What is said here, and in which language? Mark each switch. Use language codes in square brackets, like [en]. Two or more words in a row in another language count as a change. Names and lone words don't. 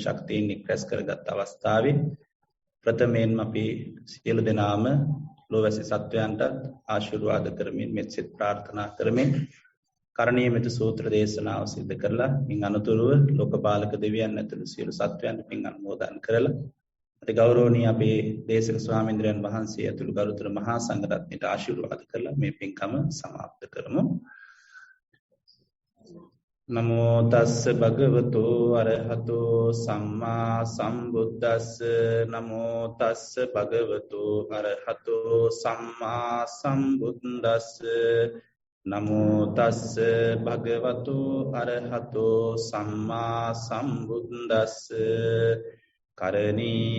[si] ශක්තියෙන් නික්රස් කරගත් අවස්ථාවේ ප්‍රථමයෙන්ම අපි සියලු දෙනාම ලෝවැසි සත්වයන්ට ආශිර්වාද කරමින් මෙත් සිත ප්‍රාර්ථනා කරමින් කරණීය මෙතු සූත්‍ර දේශනාව සිදු කරලා මින් අනුතුරුව ලෝකපාලක දෙවියන් ඇතුළු සියලු සත්වයන්ට පින් අනුමෝදන් කරලා අති ගෞරවනීය අපේ දේශක ස්වාමීන්ද්‍රයන් වහන්සේ ඇතුළු ගරුතර මහා සංඝරත්නයට ආශිර්වාද කරලා මේ පින්කම සමාප්ත කරමු. [pi] නමෝ තස්ස භගවතු අරහතෝ සම්මා සම්බුද්දස්ස නමෝ තස්ස භගවතු අරහතෝ සම්මා සම්බුද්දස්ස නමෝ තස්ස භගවතු අරහතෝ සම්මා සම්බුද්දස්ස කරණීය